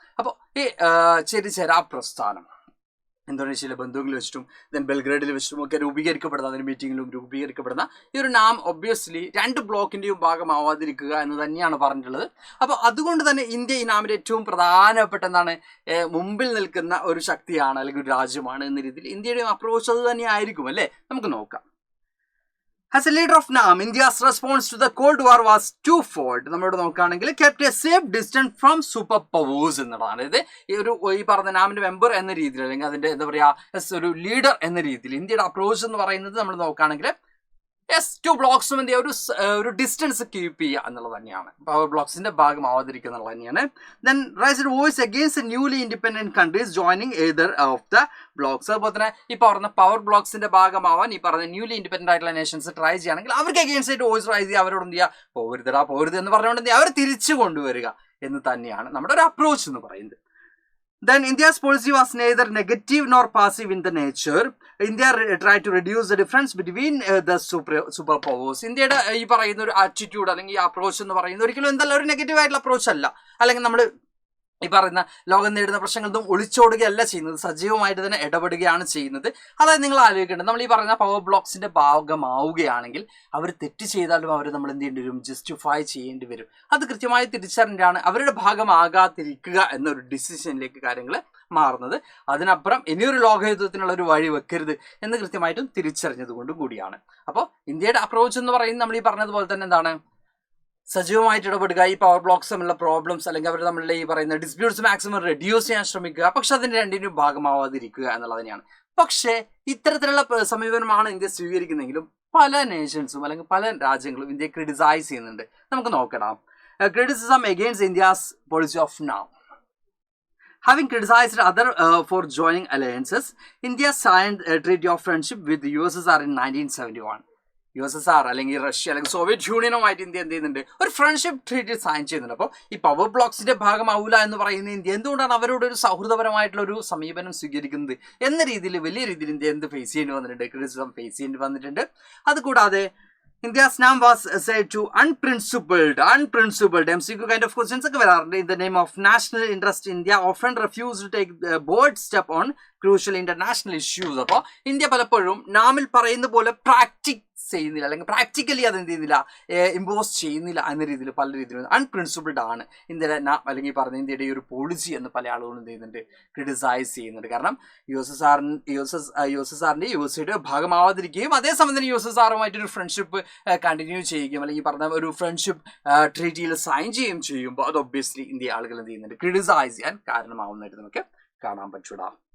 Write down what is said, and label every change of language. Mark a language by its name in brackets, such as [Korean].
[Malayalam] അപ്പോൾ ഈ ചേരിചേരാ പ്രസ്ഥാനം ഇന്തോനേഷ്യയിലെ ബന്ധുവിൽ വെച്ചിട്ടും ദെൻ ബെൽഗ്രേഡിൽ വെച്ചിട്ടും ഒക്കെ രൂപീകരിക്കപ്പെടുന്ന, അതിന് മീറ്റിങ്ങിലും രൂപീകരിക്കപ്പെടുന്ന ഈ ഒരു നാം ഒബ്വിയസ്ലി 2 ബ്ലോക്കിന്റെയും ഭാഗമാവാതിരിക്കുക എന്ന് തന്നെയാണ് പറഞ്ഞിട്ടുള്ളത്. അപ്പോൾ അതുകൊണ്ട് തന്നെ ഇന്ത്യ ഈ നാമിന്റെ ഏറ്റവും പ്രധാനപ്പെട്ട എന്താണ് മുമ്പിൽ നിൽക്കുന്ന ഒരു ശക്തിയാണ് അല്ലെങ്കിൽ ഒരു രാജ്യമാണ് എന്ന രീതിയിൽ ഇന്ത്യയുടെയും അപ്രോച്ച് അത് തന്നെ ആയിരിക്കും അല്ലേ. നമുക്ക് നോക്കാം. [English] As a leader of NAM, India's response to the Cold War was twofold. [Malayalam] നമ്മളിവിടെ നോക്കുകയാണെങ്കിൽ [English] kept a safe distance from super powers [Malayalam] എന്നതാണ്. അതായത് ഈ പറഞ്ഞ നാമിന്റെ മെമ്പർ എന്ന രീതിയിൽ, അല്ലെങ്കിൽ അതിന്റെ എന്താ പറയുക, ഒരു ലീഡർ എന്ന രീതിയിൽ ഇന്ത്യയുടെ അപ്രോച്ച് എന്ന് പറയുന്നത് നമ്മൾ നോക്കുകയാണെങ്കിൽ 2 ബ്ലോക്സും എന്ത് ചെയ്യുക, ഒരു ഡിസ്റ്റൻസ് കീപ്പ് ചെയ്യുക എന്നുള്ളത് തന്നെയാണ്. പവർ ബ്ലോക്സിന്റെ ഭാഗമാവാതിരിക്കുക എന്നുള്ളത് തന്നെയാണ്. [English] Then raise voice against newly independent countries joining either of the blocs. [Malayalam] അതുപോലെ തന്നെ ഈ പറഞ്ഞ പവർ ബ്ലോക്സിന്റെ ഭാഗമാവാൻ ഈ പറഞ്ഞ ന്യൂലി ഇൻഡിപെൻഡന്റ് ആയിട്ടുള്ള നേഷൻസ് ട്രൈ ചെയ്യുകയാണെങ്കിൽ അവർക്ക് അഗെയിൻസ്റ്റ് ആയിട്ട് വോയിസ് റൈസ് ചെയ്യുക, അവരോട് എന്ത് ചെയ്യുക, പോരുത് എന്ന് പറഞ്ഞുകൊണ്ട് എന്ത് ചെയ്യുക, അവർ തിരിച്ചു കൊണ്ടുവരിക എന്ന് തന്നെയാണ് നമ്മുടെ ഒരു അപ്രോച്ച് എന്ന് പറയുന്നത്. [English] Then India's policy was neither negative nor passive in the nature. India tried to reduce the difference between the superpowers. [Malayalam] ഇന്ത്യയുടെ ഈ പറയുന്ന ഒരു ആറ്റിറ്റ്യൂഡ് അല്ലെങ്കിൽ ഈ അപ്രോച്ച് എന്ന് പറയുന്നത് ഒരിക്കലും എന്തല്ല ഒരു നെഗറ്റീവ് ആയിട്ടുള്ള അപ്രോച്ച് അല്ല. അല്ലെങ്കിൽ നമ്മൾ ഈ പറയുന്ന ലോകം നേരിടുന്ന പ്രശ്നങ്ങളൊന്നും ഒളിച്ചോടുകയല്ല ചെയ്യുന്നത്, സജീവമായിട്ട് തന്നെ ഇടപെടുകയാണ് ചെയ്യുന്നത്. അതായത് നിങ്ങൾ ആലോചിക്കേണ്ടത്, നമ്മൾ ഈ പറയുന്ന പവർ ബ്ലോക്സിന്റെ ഭാഗമാവുകയാണെങ്കിൽ അവർ തെറ്റ് ചെയ്താലും അവർ നമ്മൾ എന്ത് ചെയ്യേണ്ടി വരും, ജസ്റ്റിഫൈ ചെയ്യേണ്ടി വരും. അത് കൃത്യമായി തിരിച്ചറിഞ്ഞാണ് അവരുടെ ഭാഗമാകാതിരിക്കുക എന്നൊരു ഡിസിഷനിലേക്ക് കാര്യങ്ങൾ മാറുന്നത്. അതിനപ്പുറം ഇനിയൊരു ലോകയുദ്ധത്തിനുള്ള ഒരു വഴി വെക്കരുത് എന്ന് കൃത്യമായിട്ടും തിരിച്ചറിഞ്ഞത് കൊണ്ടും കൂടിയാണ്. അപ്പോൾ ഇന്ത്യയുടെ അപ്രോച്ച് എന്ന് പറയുന്നത് നമ്മൾ ഈ പറഞ്ഞതുപോലെ തന്നെ എന്താണ്, സജീവമായിട്ട് ഇടപെടുക, ഈ പവർ ബ്ലോക്സ് തമ്മിലുള്ള പ്രോബ്ലംസ് അല്ലെങ്കിൽ അവർ തമ്മിലുള്ള ഈ പറയുന്ന ഡിസ്പ്യൂട്ട്സ് മാക്സിമം റെഡ്യൂസ് ചെയ്യാൻ ശ്രമിക്കുക, പക്ഷെ അതിന് രണ്ടിനും ഭാഗമാവാതിരിക്കുക എന്നുള്ളത് തന്നെയാണ്. പക്ഷേ ഇത്തരത്തിലുള്ള സമീപനമാണ് ഇന്ത്യ സ്വീകരിക്കുന്നതെങ്കിലും പല നേഷൻസും അല്ലെങ്കിൽ പല രാജ്യങ്ങളും ഇന്ത്യയെ ക്രിറ്റിസൈസ് ചെയ്യുന്നുണ്ട്. നമുക്ക് നോക്കണം. [English] Criticism against India's policy of NAM. Having criticized other for joining alliances, India signed a treaty of friendship with the USSR in 1971. [Malayalam] USSR അല്ലെങ്കിൽ റഷ്യ അല്ലെങ്കിൽ സോവിയറ്റ് യൂണിയനുമായിട്ട് ഇന്ത്യ എന്ത് ചെയ്യുന്നുണ്ട്, ഒരു ഫ്രണ്ട്ഷിപ്പ് ട്രീറ്റി സൈൻ ചെയ്യുന്നുണ്ട്. അപ്പോൾ ഈ പവർ ബ്ലോക്സിന്റെ ഭാഗമാവില്ല എന്ന് പറയുന്ന ഇന്ത്യ എന്തുകൊണ്ടാണ് അവരോട് ഒരു സൗഹൃദപരമായിട്ടുള്ള ഒരു സമീപനം സ്വീകരിക്കുന്നത് എന്ന രീതിയിൽ വലിയ രീതിയിൽ ഇന്ത്യ എന്ത് ഫേസ് ചെയ്യേണ്ടി വന്നിട്ടുണ്ട്, ക്രിറ്റിസിസം ഫേസ് ചെയ്യേണ്ടി വന്നിട്ടുണ്ട്. അതുകൂടാതെ [English] India's name was said to unprincipled MCQ kind of questions [Malayalam] ഒക്കെ വരാറുണ്ട്. [English] In the name of national interest, India often refused to take a bold step on crucial international issues. [Malayalam] അപ്പോൾ India പലപ്പോഴും നാമിൽ പറയുന്ന പോലെ പ്രാക്ടിക്സ് ചെയ്യുന്നില്ല, അല്ലെങ്കിൽ പ്രാക്ടിക്കലി അത് എന്ത് ചെയ്യുന്നില്ല, ഇമ്പോസ് ചെയ്യുന്നില്ല എന്ന രീതിയിൽ പല രീതിയിലും അൺപ്രിൻസിപ്പിൾഡ് ആണ് ഇന്ത്യയുടെ അല്ലെങ്കിൽ പറഞ്ഞ ഇന്ത്യയുടെ ഈ ഒരു പോളിസി എന്ന് പല ആളുകളും എന്ത് ചെയ്യുന്നുണ്ട്, ക്രിറ്റിസൈസ് ചെയ്യുന്നുണ്ട്. കാരണം USSRന്റെ USA ഭാഗമാവാതിരിക്കുകയും അതേസമയം തന്നെ USSRുമായിട്ടൊരു ഫ്രണ്ട്ഷിപ്പ് കണ്ടിന്യൂ ചെയ്യുകയും അല്ലെങ്കിൽ പറഞ്ഞ ഒരു ഫ്രണ്ട്ഷിപ്പ് ട്രീറ്റിയിൽ സൈൻ ചെയ്യുകയും ചെയ്യുമ്പോൾ അത് ഒബ്വിയസ്ലി ഇന്ത്യ ആളുകൾ എന്ത് ചെയ്യുന്നുണ്ട്, ക്രിറ്റിസൈസ് ചെയ്യാൻ കാരണമാവുന്നതായിട്ട് നമുക്ക് കാണാൻ പറ്റൂടാ.